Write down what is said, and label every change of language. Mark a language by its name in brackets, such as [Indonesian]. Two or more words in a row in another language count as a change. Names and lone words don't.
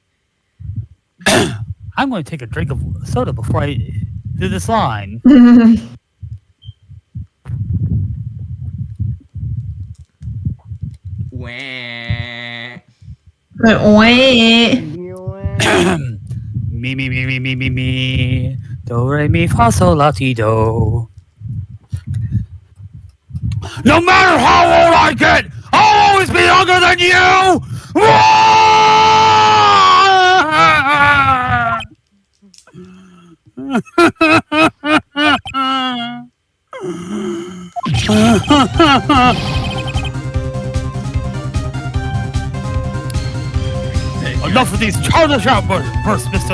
[English] I'm going to take a drink of soda before I do this line. Wah. Wait. Me. Do, re, mi, fa, sol, la, ti, do. No matter how old I get, I'll always be younger than you! Enough of these childish outbursts, Mr.